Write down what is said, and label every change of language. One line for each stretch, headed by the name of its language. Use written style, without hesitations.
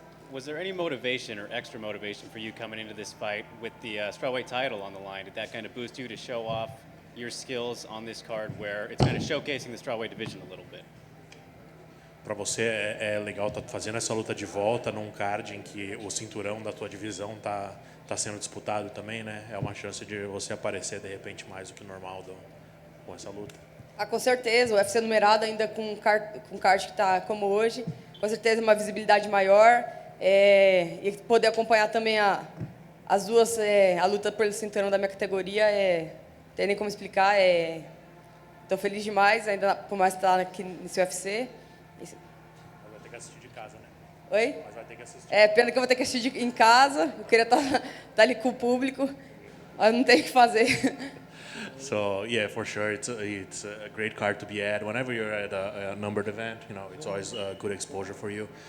English: Was there any motivation or extra motivation for you coming into this fight with the strawweight title on the line? Did that kind of boost you to show off your skills on this card where it's kind of showcasing the strawweight division a little bit?
Portuguese: Para você é legal estar fazendo essa luta de volta num card em que o cinturão da tua divisão tá sendo disputado também, né? É uma chance de você aparecer de repente mais do que normal com essa luta. Com certeza, o UFC numerado ainda com card que está como hoje, com certeza uma visibilidade maior, e poder acompanhar também as duas, a luta pelo cinturão da minha categoria, não tem nem como explicar, estou feliz demais, ainda por mais estar aqui nesse UFC. Mas vai ter que assistir de casa, né? Oi? Mas vai ter que assistir. Pena que eu vou ter que assistir em casa, eu queria estar ali com o público, mas não tem o que fazer.
English: So yeah, for sure, it's a great card to be at. Whenever you're at a numbered event, you know, it's always a good exposure for you.